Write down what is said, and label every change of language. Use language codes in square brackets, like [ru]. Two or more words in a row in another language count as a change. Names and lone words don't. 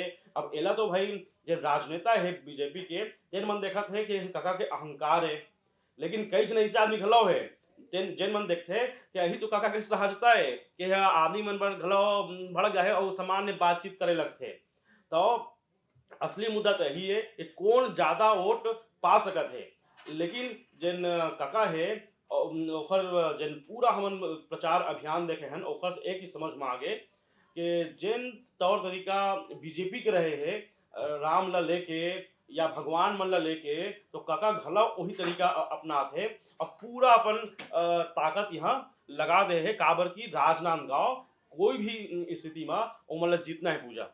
[hne] अब एला तो भाई जे राजनेता है बीजेपी के, जेन मन देखत है कि काका के अहंकार है, लेकिन कई जन ऐसे आदमी घलो है जेन जेन मन देखते कि यही तो काका के सहजता है कि यह आदमी मन पर घलो भड़क जाए और सामान्य बातचीत करे लगते। तो असली मुद्दा तो यही है कि कौन ज्यादा वोट पा सकत है। लेकिन जिन काका है ओखर जिन पूरा हमन प्रचार अभियान देखे हन, ओखर से एक ही समझ में आगे कि जिन तौर तरीका बीजेपी के रहे है राम ला लेके या भगवान मन ला लेके, तो काका घला वही तरीका अपनात है और पूरा अपन ताकत यहाँ लगा दे है काबर की राजनांदगांव कोई भी स्थिति में ओमन ला जीतना है पूजा।